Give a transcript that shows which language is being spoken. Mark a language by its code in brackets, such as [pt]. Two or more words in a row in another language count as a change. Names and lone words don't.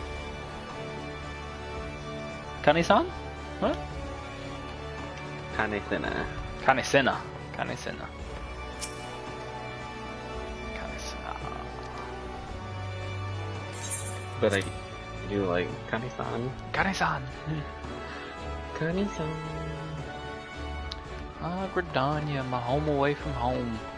[en] Kani-san? What? Kanesena. Kanesena. But I do like Kane-san. Kani-san! Kane-san. Ah, Gridania, my home away from home.